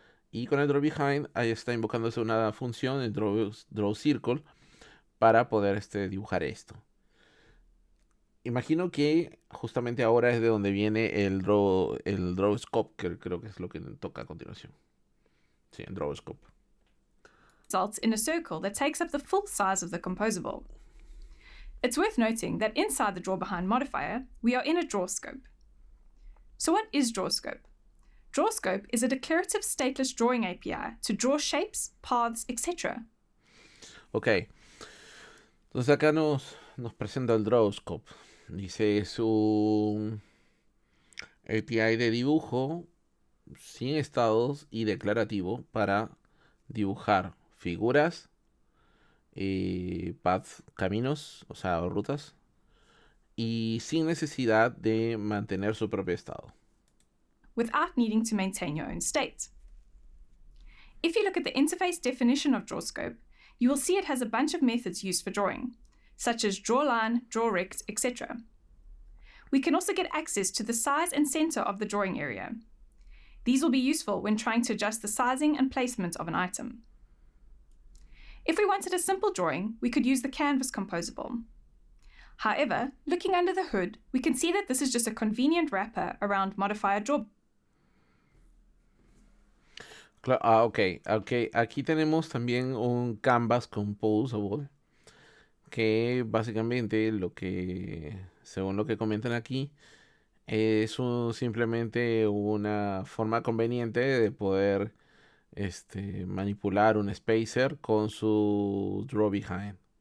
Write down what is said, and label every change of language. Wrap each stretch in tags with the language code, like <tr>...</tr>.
<es>Y con el drawBehind ahí está invocándose una función, el drawCircle, para poder dibujar esto. Imagino que justamente ahora es de donde viene el drawScope, que creo que es lo que toca a continuación. Sí, el drawScope.</es> <en>Results in a circle that takes up the full size of the composable. It's worth noting that inside the drawBehind modifier, we are in a draw scope. So what is DrawScope? DrawScope is a declarative stateless drawing API to draw shapes, paths, etc.</en> <es>Ok. Entonces acá nos presenta el DrawScope. Dice, es un API de dibujo sin estados y declarativo para dibujar figuras, paths, caminos, o sea, rutas, y sin necesidad de mantener su propio estado.</es> <en>Without needing to maintain your own state. If you look at the interface definition of DrawScope, you will see it has a bunch of methods used for drawing, such as drawLine, drawRect, etc. We can also get access to the size and center of the drawing area. These will be useful when trying to adjust the sizing and placement of an item. If we wanted a simple drawing, we could use the Canvas composable. However, looking under the hood, we can see that this is just a convenient wrapper around modifier draw. Ok.</en> <es>Aquí tenemos también un Canvas Composable, que básicamente según lo que comentan aquí, es simplemente una forma conveniente de poder manipular un spacer con su draw behind.</es>